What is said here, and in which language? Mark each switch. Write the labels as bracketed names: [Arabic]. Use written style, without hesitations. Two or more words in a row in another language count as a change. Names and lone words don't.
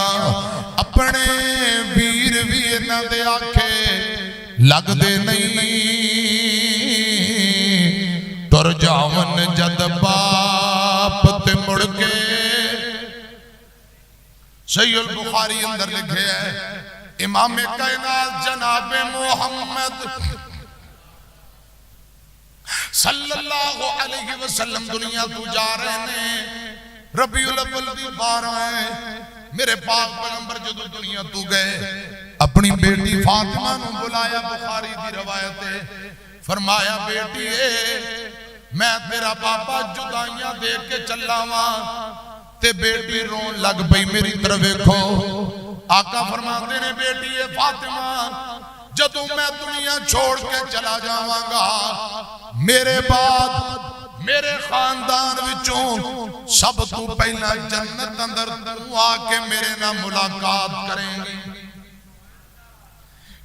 [Punjabi] اپنے ویر بھی انہاں دے آکھے لگدے نہیں، ٹر جاون جد باپ تے مڑ کے. صحیح البخاری اندر لکھے ہے، امام کائنات جناب محمد [Arabic] صلى الله عليه وسلم [Punjabi] دنیا تو جا رہے نے. ربیع الاول دی 12 ہے. میرے پاک پیغمبر جو دنیا تو گئے، اپنی بیٹی فاطمہ نوں بلایا. بخاری دی روایت ہے، فرمایا بیٹی میں تیرا پاپا جدائیاں دے کے چلا واں. تے بیٹی رون لگ پئی، میری طرف دیکھو. آقا فرماتے نے بیٹی ہے فاطمہ، جدوں میں دنیا چھوڑ کے چلا جاواں گا، میرے بعد میرے خاندان وچوں سب تو پہلا جنت اندر توں آکے میرے نال ملاقات کریں گی.